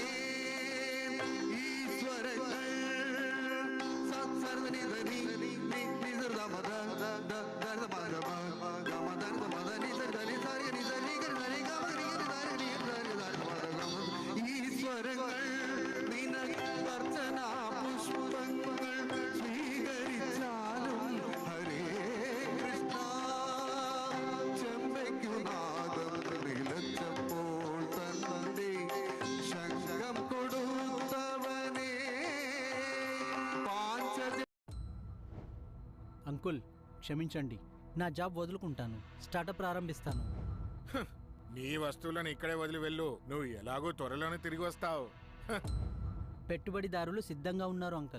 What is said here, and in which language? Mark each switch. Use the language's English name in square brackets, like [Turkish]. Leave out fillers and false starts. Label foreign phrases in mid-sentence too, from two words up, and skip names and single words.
[Malayalam] ഈ സ്വരങ്ങൾ സത്സർവനിധനി നിസർദമദ ഈ സ്വരങ്ങൾ നിനക്കർച്ചനാ പുഷ്പങ്ങൾ സ്വീകരിച്ചാലും ഹരേ കൃഷ്ണ. ചെമ്പയ്ക്കുനാദം നിലച്ചപ്പോൾ തന്റെ ശങ്കം കൊടുത്തവനേ. [Telugu] అంకుల్ క్షమించండి, నా జాబ్ వదులుకుంటాను, స్టార్టప్ ప్రారంభిస్తాను. నీ వస్తువులను ఇక్కడే వదిలి వెళ్ళు. నువ్వు ఎలాగో త్వరలోనే తిరిగి వస్తావు. పెట్టుబడిదారులు సిద్ధంగా ఉన్నారు అంకల్.